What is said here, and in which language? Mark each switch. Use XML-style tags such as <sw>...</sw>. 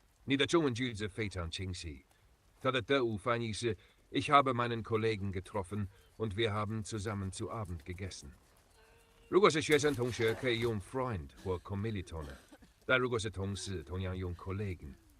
<zh>你的中文句子非常清晰。它的德语翻译是</zh> <de>Ich habe meinen Kollegen getroffen und wir haben zusammen zu Abend gegessen.</de> <zh>如果是学生同学，可以用 Freund 或 Kommilitone， 但如果是同事，同样用 Kollegen。</zh>